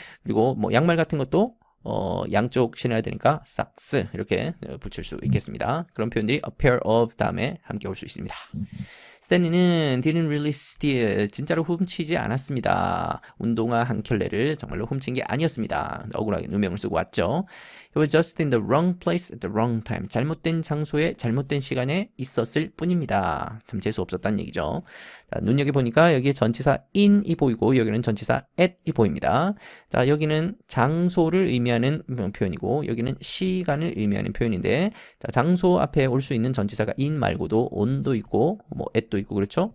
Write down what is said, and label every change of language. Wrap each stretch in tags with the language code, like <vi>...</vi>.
<ko>그리고 뭐 양말 같은 것도 양쪽 신어야 되니까 socks 이렇게 붙일 수 있겠습니다. 그런 표현들이 a pair of 다음에 함께 올 수 있습니다. 스탠리는</ko> <en>didn't really steal,</en> <ko>진짜로 훔치지 않았습니다. 운동화 한 켤레를 정말로 훔친 게 아니었습니다. 억울하게 누명을 쓰고 왔죠.</ko> <en>He was just in the wrong place at the wrong time.</en> <ko>잘못된 장소에 잘못된 시간에 있었을 뿐입니다. 참 재수 없었다는 얘기죠. 자, 눈여겨보니까 여기에 전치사 in이 보이고 여기는 전치사 at이 보입니다. 자, 여기는 장소를 의미하는 표현이고 여기는 시간을 의미하는 표현인데 자, 장소 앞에 올 수 있는 전치사가 in 말고도 on도 있고 뭐 at도 있고 그렇죠?</ko>